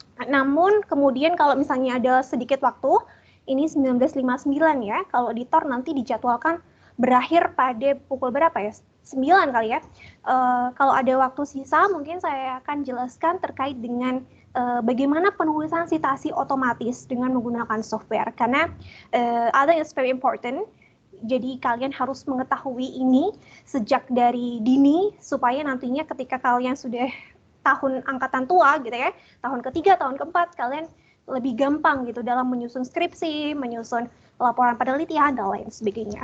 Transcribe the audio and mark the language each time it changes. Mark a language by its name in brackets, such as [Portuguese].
[Indonesian] Namun kemudian kalau misalnya ada sedikit waktu, ini 19.59 ya, kalau di TOR nanti dijadwalkan berakhir pada pukul berapa ya? 9 kali ya. Kalau ada waktu sisa mungkin saya akan jelaskan terkait dengan bagaimana penulisan sitasi otomatis dengan menggunakan software. Karena [English] I think it's very important. [Indonesian] Jadi kalian harus mengetahui ini sejak dari dini supaya nantinya ketika kalian sudah tahun angkatan tua gitu ya, tahun ketiga, tahun keempat, kalian lebih gampang gitu dalam menyusun skripsi, menyusun laporan penelitian, dan lain sebagainya.